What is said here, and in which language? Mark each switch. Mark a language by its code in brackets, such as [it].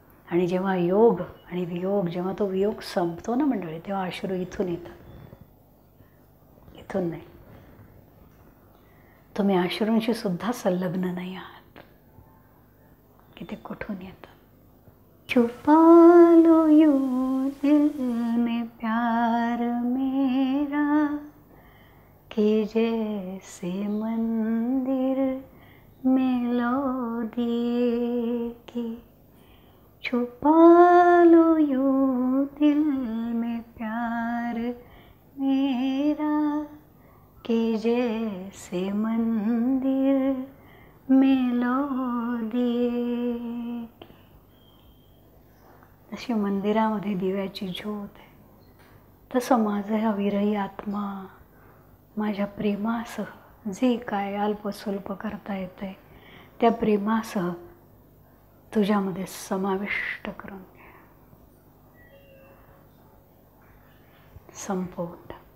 [mr] आणि जेव्हा योग आणि वियोग, जेव्हा तो वियोग संपतो ना मंडळी, तेव्हा अश्रू इथून येतात, इथून नाही. तुम्ही अश्रूंशी सुद्धा संलग्न नाही आहात की ते कुठून येतात. [hi] छुपा लो यूं दिल में प्यार मेरा कि जैसे मंदिर में लो दिए की. छुपा लो यूं दिल में प्यार मेरा कि जैसे मंदिर में लो दिए. [mr] जशी मंदिरामध्ये दिव्याची ज्योत आहे, तसं माझं हा विरही आत्मा माझ्या प्रेमासह जे काय अल्पस्वल्प करता येतंय त्या प्रेमासह तुझ्यामध्ये समाविष्ट करून घे, संपवून.